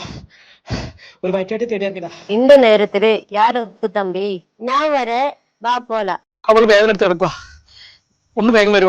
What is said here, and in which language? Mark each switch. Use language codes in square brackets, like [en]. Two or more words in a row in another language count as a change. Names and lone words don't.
[ml] ഒരു വയറ്റാട്ടി തേടിയാക്കിയതാ. [ta] இந்த நேரத்துல யார் இருக்கு தம்பி? நான் வரேன், வா போலாம். [ml] അവള് വേദന എടുത്ത് കിടക്കുക. ഒന്ന് വേഗം വരുമോ?